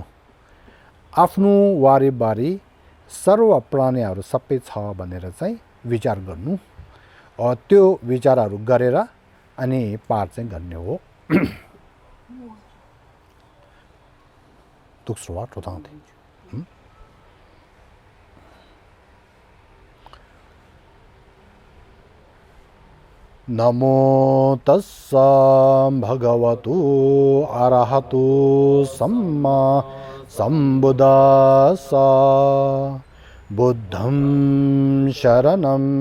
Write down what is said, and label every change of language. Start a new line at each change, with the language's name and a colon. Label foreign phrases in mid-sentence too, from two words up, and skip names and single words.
Nepali: आफ्नो वारिबारी सर्व प्राणीहरू सबै छ भनेर चाहिँ विचार गर्नु। त्यो विचारहरू गरेर अनि पाठ चाहिँ गर्ने हो। दोस्रो रोताउँदै
Pali: नमो तस्सा भगवतु अरहतु सम्मा सम्बुद्धास्सा बुद्धं शरणं